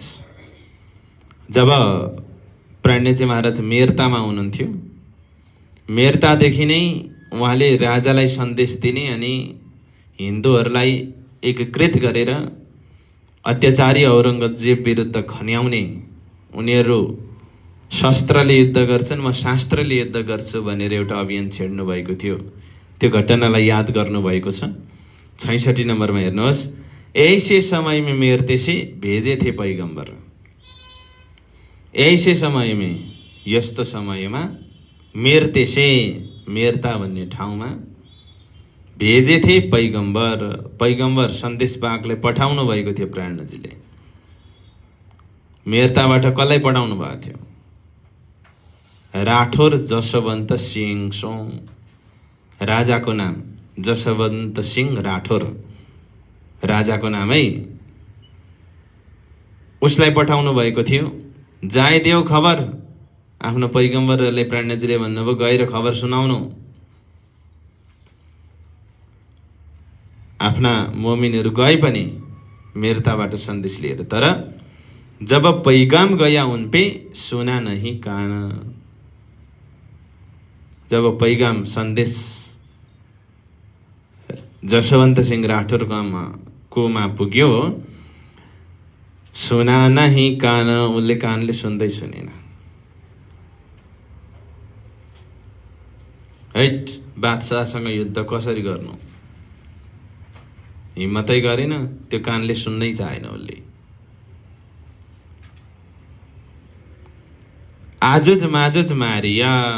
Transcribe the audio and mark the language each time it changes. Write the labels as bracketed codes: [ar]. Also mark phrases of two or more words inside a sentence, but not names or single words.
[ne] जब प्राणजी महाराज मेरतामा हुनुहुन्थ्यो, मेरतादेखि नै उहाँले राजालाई सन्देश दिने अनि हिन्दूहरूलाई एकीकृत गरेर अत्याचारी औरङ्गजेब विरुद्ध खन्याउने, उनीहरू शस्त्रले युद्ध गर्छन्, म शास्त्रले युद्ध गर्छु भनेर एउटा अभियान छेड्नु भएको थियो। त्यो घटनालाई याद गर्नुभएको छ। 66 नम्बरमा हेर्नुहोस्। [hi] ऐसे समय में मेरते से भेजे थे पैगम्बर। ऐसे समय में, [ne] यस्तो समयमा, [hi] मेरते से, [ne] मेरता भन्ने ठाउँमा [hi] भेजे थे पैगम्बर। [ne] पैगम्बर सन्देशवाहकलाई पठाउनु भएको थियो प्राणजीले। मेरताबाट कसलाई पठाउनु भएको थियो? राठौर जसवन्त सिंह सोङ, राजाको नाम जसवन्त सिंह राठौर, राजाको नामै उसलाई पठाउनु भएको थियो। जाइदेऊ खबर। आफ्नो पैगम्बरले प्राणजीले भन्नुभयो गएर खबर सुनाउनु। आफ्ना मोमिनहरू गए पनि मेरताबाट सन्देश लिएर। [hi] तर जब पैगाम गया उन पे सुना नहीं कान। [ne] जब पैगाम सन्देश जसवन्त सिंह राठौर कोमा पुग्यो, [hi] सुना नहीं कान, [ne] उनले कानले सुन्दै सुनेन। हैट, बादशाहसँग युद्ध कसरी गर्नु, हिम्मतै गरेन। त्यो कानले सुन्नै चाहेन उसले। [hi] आजुज माजुज मारिया।